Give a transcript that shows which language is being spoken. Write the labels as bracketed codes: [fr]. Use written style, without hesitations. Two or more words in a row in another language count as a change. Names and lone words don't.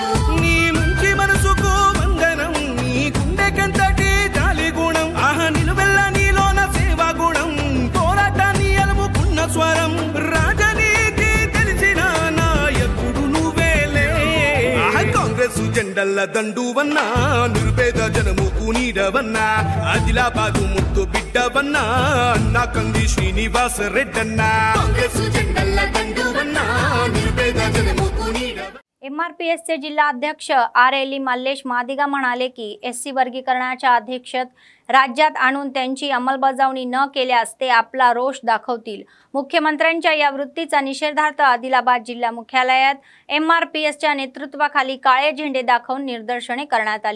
[te] నీ మంచి మనసుకు వందనం నీ గుండెకెంతటి జాలి గుణం ఆహ నిలువెల్ల నీలోన సేవా గుణం పోరాటాన్ని అలుముకున్న స్వరం రాజనీతి తెలిసిన నాయకుడు నువ్వేలే కాంగ్రెస్ జెండల దండువన్నా నిర్భేద జనముకు నీడవన్నా ఆదిలాబాదు ముద్దు బిడ్డవన్నా అన్నా కంది శ్రీనివాస రెడ్డన్నా కాంగ్రెస్ జెండల దండువన్నా నిర్భేద జనముకు నీడవన్నా [mr] MRPSचे जिल्हा अध्यक्ष RLE मल्लेश मादिगा म्हणाले की SC वर्गीकरणाच्या अध्यक्षत राज्यात आणून त्यांची अंमलबजावणी न केल्यास ते आपला रोष दाखवतील। मुख्यमंत्र्यांच्या या वृत्तीचा निषेधार्थ आदिलाबाद जिल्हा मुख्यालयात MRPSच्या नेतृत्वाखाली काळे झेंडे दाखवून निदर्शने करण्यात आली।